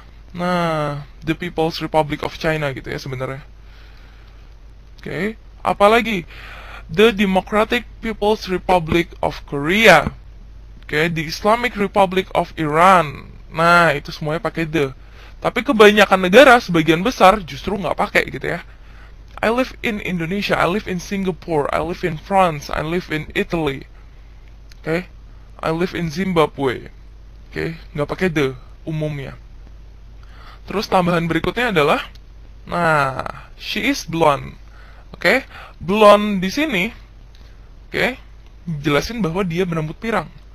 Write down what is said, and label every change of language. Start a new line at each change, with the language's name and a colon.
Indonesian: Nah, the People's Republic of China gitu ya sebenarnya. Oke. Apalagi the Democratic People's Republic of Korea. Oke, the Islamic Republic of Iran. Nah, itu semuanya pakai the. Tapi kebanyakan negara, sebagian besar justru nggak pakai gitu ya.
English: I live in Indonesia, I live in Singapore, I live in France, I live in Italy. Oke, I live in Zimbabwe.
Indonesian: Oke, nggak pakai the umumnya. Terus tambahan berikutnya adalah, nah,
English: she is blonde.
Indonesian: Oke, blonde di sini, oke, jelasin bahwa dia berambut pirang.